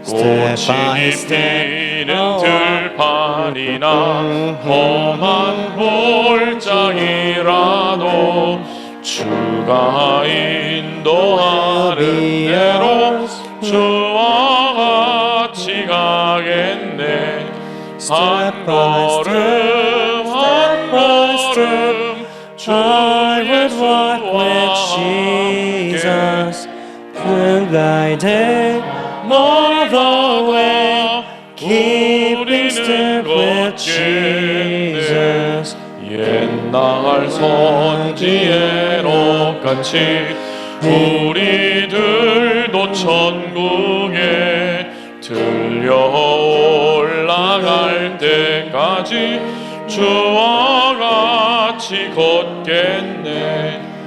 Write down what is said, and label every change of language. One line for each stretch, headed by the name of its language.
Korean: 꽃이 피는 들판이나 험한 골짜기라도 주가 인도하는 대로 주와 같이 가겠네. 한 걸음 한 걸음
English: I would walk with Jesus through thy day, all the way, keeping step with Jesus.
Korean: 옛날 선지의 록같이 우리들도 천국에 들려 올라갈 때까지 주와 같이 걷겠네.